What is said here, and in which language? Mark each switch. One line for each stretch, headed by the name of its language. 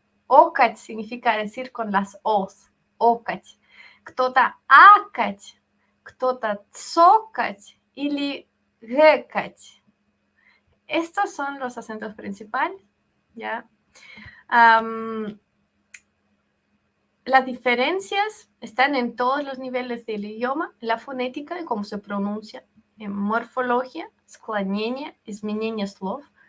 Spanish: Окать significa decir con las os.
Russian: Окать. Кто-то акать. Кто-то цокать или гэкать.
Spanish: Estos son los acentos principales, ¿ya? Las diferencias están en todos los niveles del idioma, la fonética, en cómo se pronuncia, en morfología,
Russian: склонение, изменение слов.